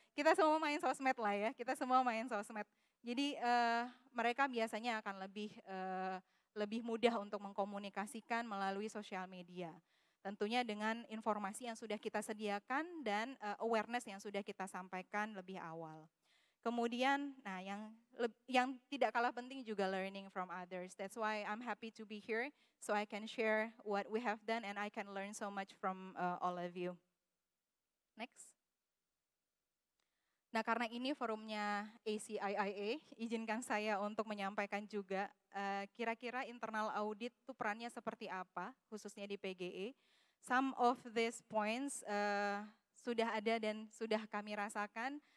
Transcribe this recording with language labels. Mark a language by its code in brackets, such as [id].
[id] Kita semua main sosmed lah ya, kita semua main sosmed. Jadi mereka biasanya akan lebih mudah untuk mengkomunikasikan melalui sosial media. Tentunya dengan informasi yang sudah kita sediakan dan awareness yang sudah kita sampaikan lebih awal. Kemudian, nah yang tidak kalah penting juga [en] learning from others. That's why I'm happy to be here, so I can share what we have done and I can learn so much from all of you. Next. [id] Nah, karena ini forumnya ACIIA, izinkan saya untuk menyampaikan juga kira-kira internal audit itu perannya seperti apa, khususnya di PGE. [en] Some of these points [id] sudah ada dan sudah kami rasakan.